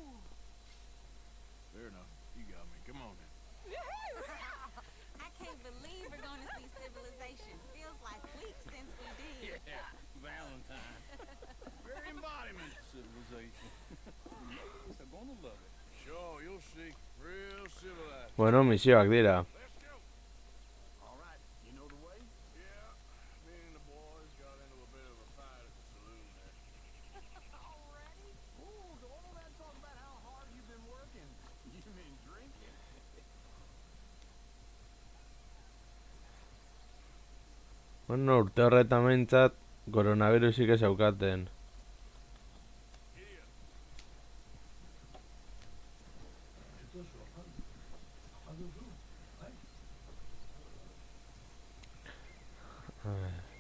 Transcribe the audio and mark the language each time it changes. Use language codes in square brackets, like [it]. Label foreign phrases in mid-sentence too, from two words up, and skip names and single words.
[en] Fair enough. You got me. Come on then. I can't believe we're going to see civilization. Feels like weeks since we did. Yeah, Valentine. Very embodiment of civilization. The ladies are gonna love it. Sure, you'll see. Real civilized. [eu] Bueno, misioak dira. [en] Let's go. All right, you know the way? Yeah, me and the boys got into a bit of a fight at the saloon there. Already? Ooh, so all that talk about how hard you've been working. You mean drinking? [eu] Bueno, urte horretan behintzat, koronavirusik ez aukaten. [es] A ver.